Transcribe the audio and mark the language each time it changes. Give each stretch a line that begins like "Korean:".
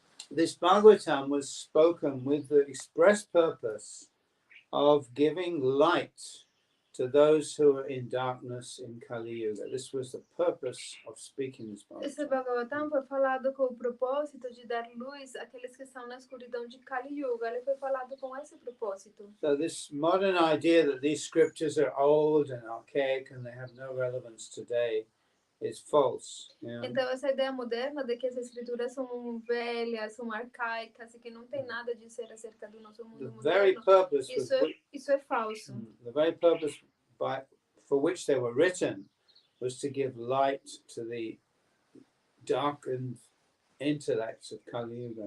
English: This Bhagavatam was spoken with the express purpose of giving light to those who are in darkness in Kali Yuga. This was the purpose of speaking this Bhagavatam.
Portuguese: Esse Bhagavatam foi falado com o propósito de dar luz àqueles que estão na escuridão de Kali Yuga. Ele foi falado com esse propósito.
English: So this modern idea that these scriptures are old and archaic and they have no relevance today is false.
Portuguese: Então essa ideia moderna de que as escrituras são velhas, são arcaicas e que não tem nada de ser acerca do nosso mundo moderno, isso é falso.
English: The very purpose for which they were written was to give light to the darkened intellects of Kali Yuga.